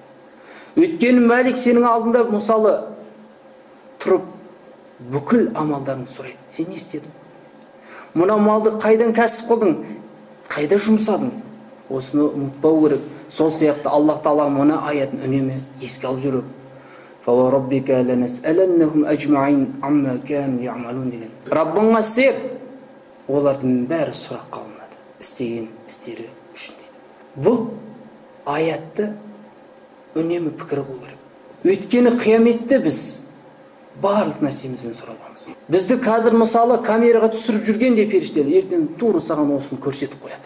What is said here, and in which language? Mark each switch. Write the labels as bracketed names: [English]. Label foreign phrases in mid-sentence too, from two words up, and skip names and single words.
[Kazakh] Өйткені Мәлик сенің алдында мысалы тұрып бүкіл амалдарын сұрайды: сен не істедің? Мына малды қайдан кәсіп қылдың? Қайда жұмсадың? Осыны ұмытпау керек. Сол сияқты Аллах Тағала мына аятын үнемі еске алып жүріп, [Arabic] فَوَرَبِّكَ لَنَسْأَلَنَّهُمْ أَجْمَعِينَ عَمَّا كَانُوا يَعْمَلُونَ деген. [Kazakh] Раббыңа сер, олардың бәрі сұраққа алынады, істеген істері үшін дейді. Бұл аятты үнемі пікір қылу керек. Өйткені қияметте біз барлық нәрсемізден сұраламыз. Бізді қазір мысалы камераға түсіріп жүргенде періштелер, ертең тура саған осыны көрсетіп қояды.